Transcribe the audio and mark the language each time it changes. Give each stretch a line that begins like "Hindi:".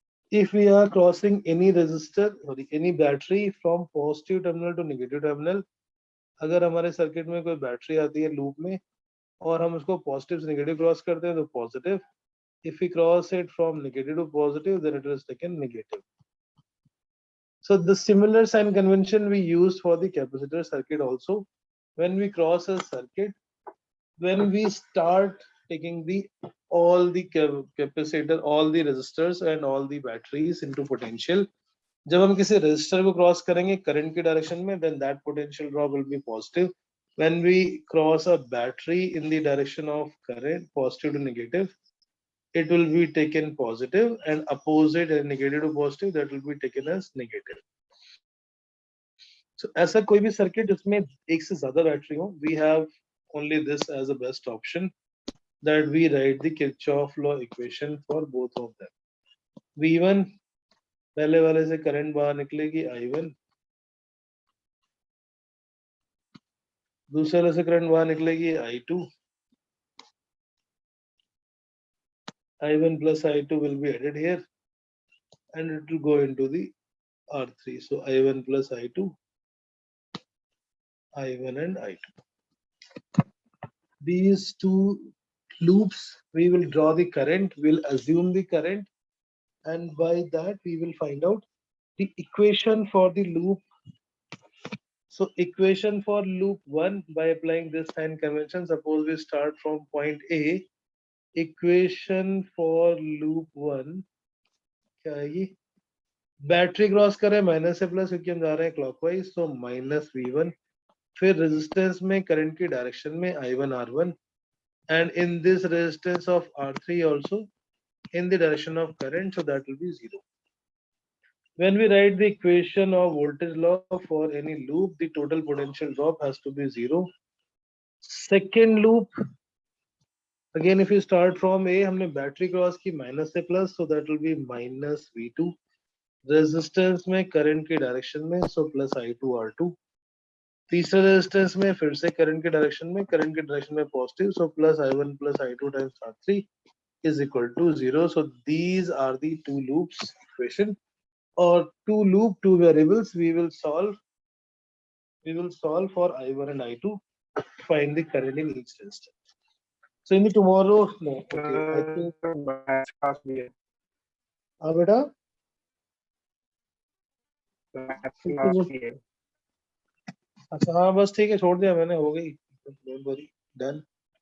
English: If we are crossing any battery from positive terminal to negative terminal,
Hindi: अगर हमारे circuit में कोई battery आती है लूप में और हम उसको पॉजिटिव से नेगेटिव क्रॉस करते हैं तो positive.
English: If we cross it from negative to positive, then it is taken negative. So the similar sign convention we used for the capacitor circuit also. When we cross a circuit, when we start taking all the capacitor, all the resistors and all the batteries into potential,
Hindi: जब हम किसी resistor को cross करेंगे current की direction में,
English: then that potential drop will be positive. When we cross a battery in the direction of current, positive to negative, it will be taken positive, and opposite and negative to positive, that will be taken as negative. So
Hindi: ऐसा कोई भी circuit जिसमें एक से ज़्यादा battery हो,
English: we have only this as a best option, that we write the Kirchhoff law equation for both of them.
Hindi: V1 पहले वाले से करंट बाहर निकलेगी I1, दूसरे वाले से करंट बाहर निकलेगी I2.
English: I1 plus I2 will be added here, and it will go into the R3. So I1 plus I2, I1 and I2. These two loops, we will draw the current, we'll assume the current, and by that we will find out the equation for the loop. So equation for loop 1, by applying this sign convention, suppose we start from point A, equation for loop 1 क्या आएगी?
Hindi: Battery cross करें minus से plus, क्योंकि हम जा रहे हैं clockwise, तो माइनस V1, फिर रेजिस्टेंस में करंट की डायरेक्शन में I1 R1,
English: and in this resistance of R3 also in the direction of current, so that will be 0. When we write the equation of voltage law for any loop, the total potential drop has to be 0. Second loop, again if you start from A,
Hindi: हमने battery cross की minus से plus,
English: so that will be minus V2.
Hindi: Resistance में current की direction में, so plus I2 R2. तीसरे resistance में फिर से करंट के डायरेक्शन में, करंट के डायरेक्शन में positive, so plus I1 plus I2 times R3
English: is equal to 0. So these are the two loops equation, or two variables we will solve for I1 and I2, find the current in each resistor. So in the tomorrow, no, okay, I think
Hindi: बेटा अच्छा हाँ बस ठीक है, छोड़ दिया मैंने, हो गई,
English: Don't worry, done.